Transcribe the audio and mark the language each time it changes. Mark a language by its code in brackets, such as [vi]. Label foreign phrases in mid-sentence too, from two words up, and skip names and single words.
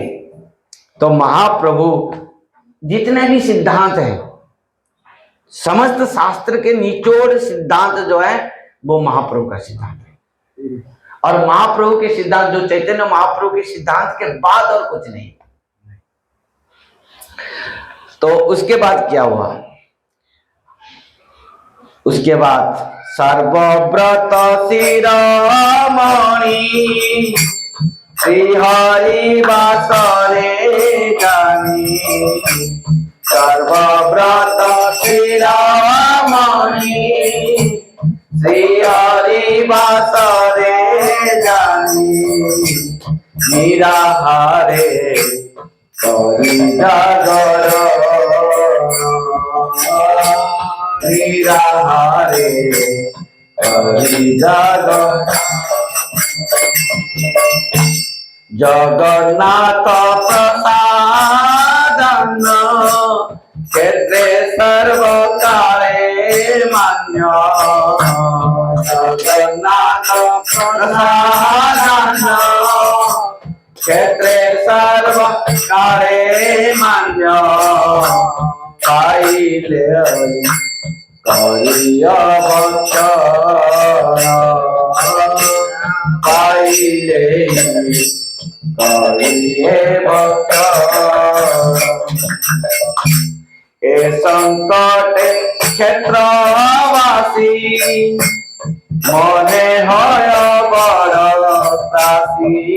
[hi] तो महाप्रभु जितने भी सिद्धांत हैं, समस्त शास्त्र के निचोड़ सिद्धांत जो है वो महाप्रभु का सिद्धांत है। और महाप्रभु के सिद्धांत जो चैतन्य महाप्रभु के सिद्धांत के बाद और कुछ नहीं। तो उसके बाद क्या हुआ? उसके बाद [bn] সর্বব্রত শিরোমণি শ্রী হরি বাসরে জানি, সর্বব্রত শিরোমণি শ্রী হরি বাসরে জানি, নিরাহারে করি জাগরণ, নিরাহারে করি জাগরণ। জগন্নাথ প্রসাদন ক্ষেত্রে সর্বকারে মান্য, জগন্নাথ প্রসাদন ক্ষেত্রে সর্বকারে মান্য, পাইলে করিয়া ভক্ষণ, পাইলে করিএ ভক্ষণ। এ সংকট ক্ষেত্রবাসী মনে হয় বড় ত্রাসী,